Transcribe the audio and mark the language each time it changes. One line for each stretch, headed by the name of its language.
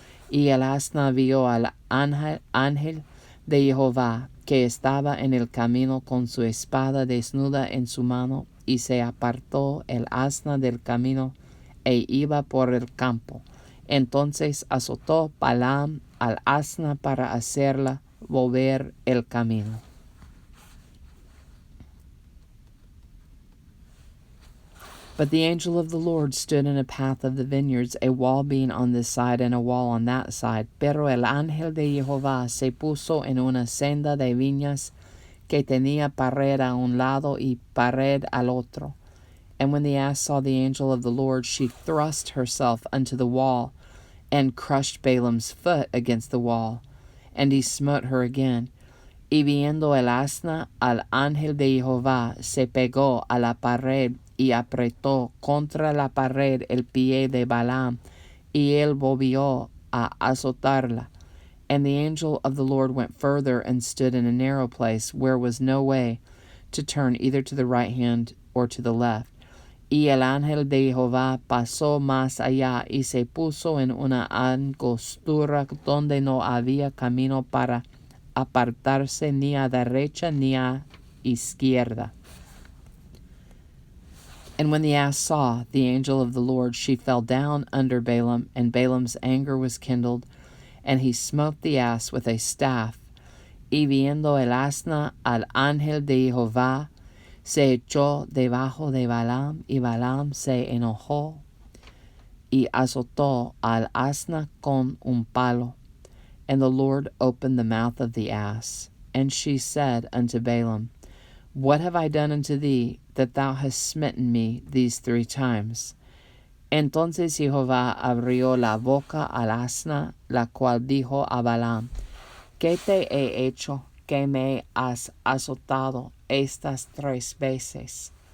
Spanish: Y el asna vio al ángel de Jehová, que estaba en el camino con su espada desnuda en su mano, y se apartó el asna del camino, e iba por el campo. Entonces azotó Balaam al asna para hacerla volver el camino.
English: But the angel of the Lord stood in a path of the vineyards, a wall being on this side and a wall on that side.
Spanish: Pero el ángel de Jehová se puso en una senda de viñas que tenía pared a un lado y pared al otro.
English: And when the ass saw the angel of the Lord, she thrust herself unto the wall, and crushed Balaam's foot against the wall. And he smote her again.
Spanish: Y viendo el asna al ángel de Jehová, se pegó a la pared, y apretó contra la pared el pie de Balaam, y él volvió a azotarla.
English: And the angel of the Lord went further, and stood in a narrow place, where was no way to turn either to the right hand or to the left.
Spanish: Y el ángel de Jehová pasó más allá, y se puso en una angostura donde no había camino para apartarse ni a derecha ni a izquierda.
English: And when the ass saw the angel of the Lord, she fell down under Balaam, and Balaam's anger was kindled, and he smote the ass with a staff.
Spanish: Y viendo el asna al ángel de Jehová, se echó debajo de Balaam, y Balaam se enojó, y azotó al asna con un palo.
English: And the Lord opened the mouth of the ass. And she said unto Balaam, What have I done unto thee, that thou hast smitten me these 3 times?
Spanish: Entonces Jehová abrió la boca al asna, la cual dijo a Balaam, ¿qué te he hecho que me has azotado estas 3 veces?